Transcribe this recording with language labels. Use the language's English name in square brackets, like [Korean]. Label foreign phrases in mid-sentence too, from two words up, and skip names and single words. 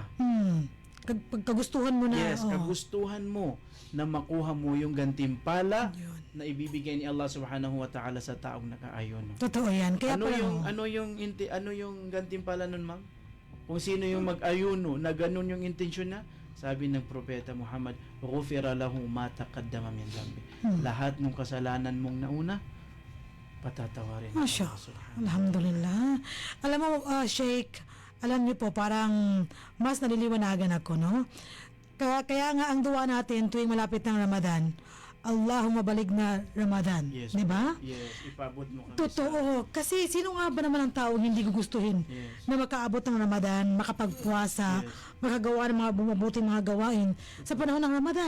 [Filipino] Kagustuhan mo na. Yes, kagustuhan mo na makuha mo yung gantimpala Yun. na ibibigay ni [Arabic] الله سبحانه وتعالى [Filipino] sa taong nakaayon. Totoo yan. Kaya Ano yung gantimpala nun, ma'am? Kung sino yung mag-ayuno na ganun yung intensyon na, sabi ng propeta Muhammad, [Arabic] غفر له ما تقدم من ذنبه. [Filipino] Lahat ng kasalanan mong nauna, patatawarin. [Arabic] ما شاء الله. الحمد لله. [Filipino] Alam mo, Sheikh, alam niyo po, parang mas naliliwanagan ako, no? Kaya nga ang duwa natin tuwing malapit ng Ramadan, [Arabic] اللهم بلغنا رمضان. [English] Yes, [Filipino] di ba? Yes, ipabot mo kami Totoo. Kasi sino nga ba naman ang taong hindi gugustuhin na makaabot ng Ramadan, makapagpuasa, makagawa ng mga bumubuting mga gawain sa panahon ng Ramadan?